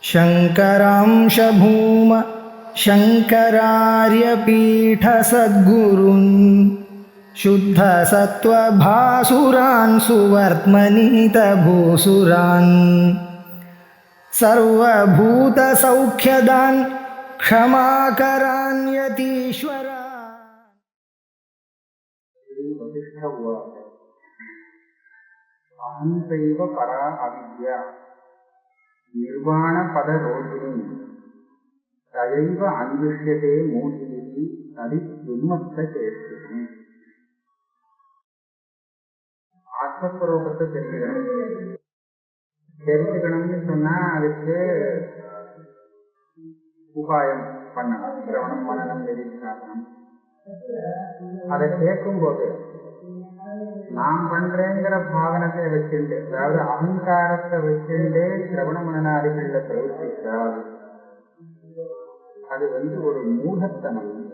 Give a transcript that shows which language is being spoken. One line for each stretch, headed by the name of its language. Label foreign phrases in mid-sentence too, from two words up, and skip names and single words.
Sanskrit: शङ्करांश भूम शङ्करार्यपीठसद्गुरून् शुद्धसत्त्वभासुरान् सुवर्त्मनीतभूसुरान् सर्वभूतसौख्यदान् क्षमाकरान् यतीश्वरान्। अहंसैव परा अविद्या निर्वाण पदरोहिणी तयैव अन्विष्यते मूढिः तदिद्युन्मत्तचेष्टिः.
Tamil: ஆத்மஸ்வரூபத்தை தெரிஞ்சுக்கணும்னு சொன்னா அதுக்கு உபாயம் பண்ணணும். சிரவணம், மனனம், நிதித்தியாசனம். அதை கேட்கும்போது நாம் பண்றேங்கிற பாவனத்தை வச்சுட்டு, அதாவது அகங்காரத்தை வச்சுட்டே சிரவண மனநாதிகள்ல பிரவர்த்தித்தால் அது ஒரு மூடத்தனம்.